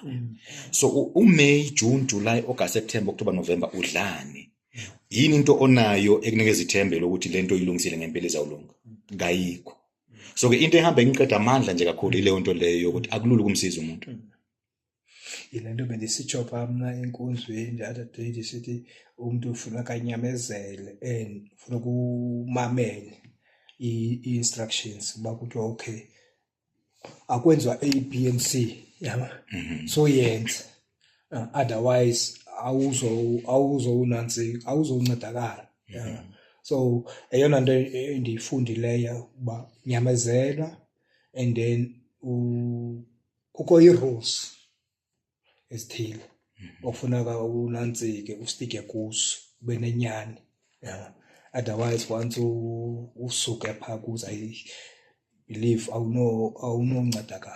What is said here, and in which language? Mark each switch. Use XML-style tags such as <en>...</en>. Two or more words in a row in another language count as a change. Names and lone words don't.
<zu>So uMay, June, July, August, September, October, November udlani yini into onayo ekunikeza ithembe lokuthi lento ilungisile ngempela izawulunga ngayikho. So ke into ehamba ngiqeda amandla nje kakhulu ile nto leyo ukuthi akulula ukumsiza umuntu.</zu> <xh>Ilento bendisitshopa mna enkonzweni</xh> <en>the other day</en> <xh>disithi umuntu ufuna kanyamezele and ufuna ukumamele i-instructions uba kuthiwa okay akwenzwa A, B and C yama so yenza otherwise awuzoncedakala. So eyona nto endiyifundileyo uba nyamezela and then kukho i-rules esithile ofuneka unantsike ustike kuso ube nenyani</xh> <en>otherwise once</en> <xh>usuke phaa kuze</xh> <en>I believe</en> <xh>awunoncedakala.</xh>